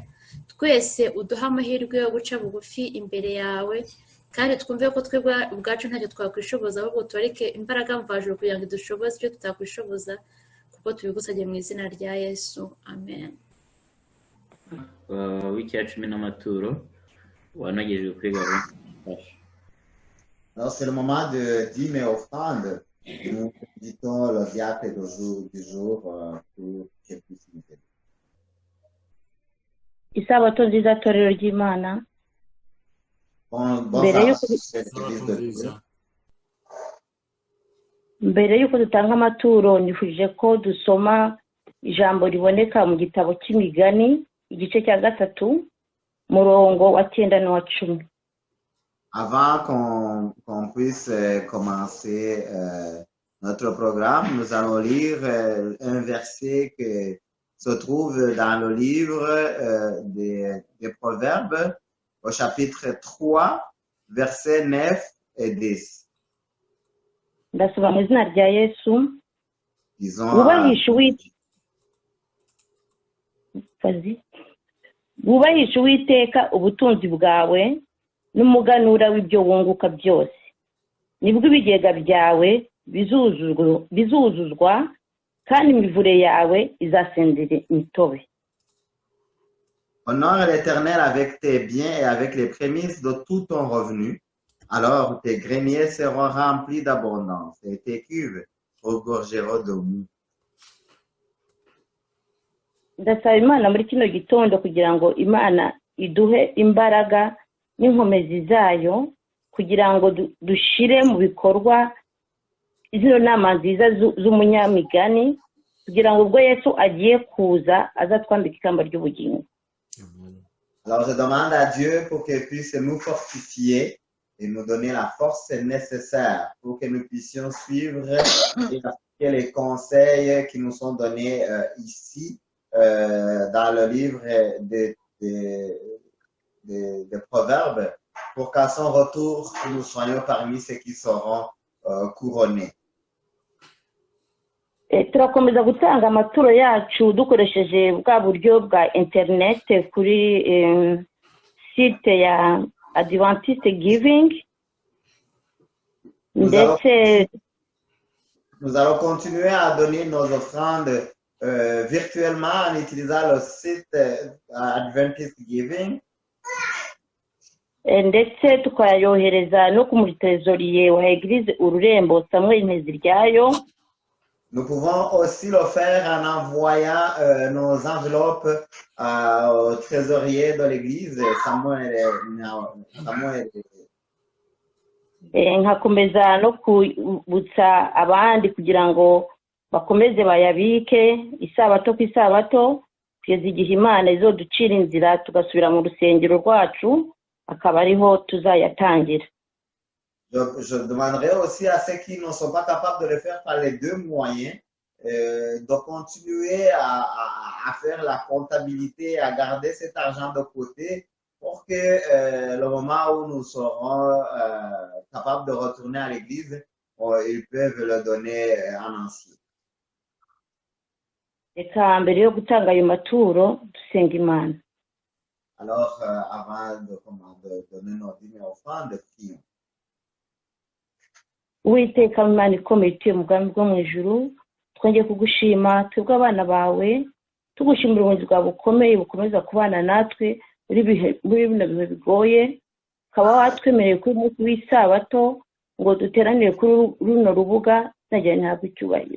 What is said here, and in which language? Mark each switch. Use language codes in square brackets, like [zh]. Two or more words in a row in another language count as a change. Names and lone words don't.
[rw] Twese uduha amahirwe yo guca bugufi imbere yawe, kandi twumve ko twebwe ubwacu ntacyo twakwishoboza, ahubwo tubareke imbaraga mvajuru kugira ngo dushoboze icyo tutakwishoboza, kuko tubigusabye mu izina rya Yesu, amen. W'icya 10 n'amaturo wanagejejwe kuri gahunda. [fr] Alors, c'est le moment de dîmes et offrandes. Nous méditons le diacre du jour pour qu'elle puisse nous aider. [rw] Isabato nziza torero ry'Imana. Mbere y'uko dutanga amaturo, nifuje ko dusoma ijambo riboneka mu gitabo cy'imigani igice cya 3 murongo wa 9 n'uwa 10. [fr] Avant qu'on puisse commencer notre programme, nous allons lire un verset qui se trouve dans le livre des Proverbes, au chapitre 3, versets 9 et 10. [rw] Ndasaba mu izina rya Yesu. Wubahishe Uwiteka ubutunzi bwawe n'umuganura w'ibyo wunguka byose, nibwo ibigega byawe bizuzuzwa kandi imivure yawe izasendera imitobe. [fr] Honore l'Éternel avec tes biens et avec les prémices de tout ton revenu, alors tes greniers seront remplis d'abondance et tes cuves regorgeront de mou. [rw] Ndasaba Imana muri kino gitondo kugira ngo Imana iduhe imbaraga n'inkomezi zayo, kugira ngo dushire mu bikorwa izo nama nziza z'umunyamigani, kugira ngo ubwo Yesu agiye kuza azatwambika ikamba ry'ubugingo. [fr] Alors je demande à Dieu pour qu'il puisse nous fortifier et nous donner la force nécessaire pour que nous puissions suivre et appliquer les conseils qui nous sont donnés ici dans le livre des Proverbes, pour qu'à son retour, nous soyons parmi ceux qui seront couronnés. [rw] Turakomeza gutanga amaturo yacu dukoresheje bwa buryo bwa internet kuri site ya Adventist Giving. [fr] Nous allons continuer à donner nos offrandes virtuellement en utilisant le site Adventist Giving. [rw] ndetse tukayohereza no ku mutrezoriye wa eglise ururembo Samuel Nteziryayo. [fr] Nous pouvons aussi le faire en envoyant nos enveloppes au trésorier de l'église, Samuel. [rw] Nkakomeza no kubutsa abandi kugira ngo bakomeze bayabike isabato ku isabato kugeza igihe Imana izoducira inzira tugasubira mu rusengero rwacu akaba ariho tuzayatangira. [fr] Je demanderai aussi à ceux qui ne sont pas capables de le faire par les deux moyens de continuer à faire la comptabilité, à garder cet argent de côté pour que le moment où nous serons capables de retourner à l'église, ils peuvent le donner en entier. [rw] Reka mbere yo gutanga ayo maturo dusenga Imana. [fr] Alors, avant de donner nos dîmes et offrandes, prions. [rw] Uwiteka Imana ikomeye utuye mu bwami bwo mu ijuru, twongeye kugushima twebwe abana bawe, tugushimira uburinzi bwawe bukomeye bukomeza kubana natwe muri bino bihe bigoye, ukaba watwemereye kuri umunsi w'isabato ngo duteranire kuri runo rubuga tunagira ntabwo icyubahiro.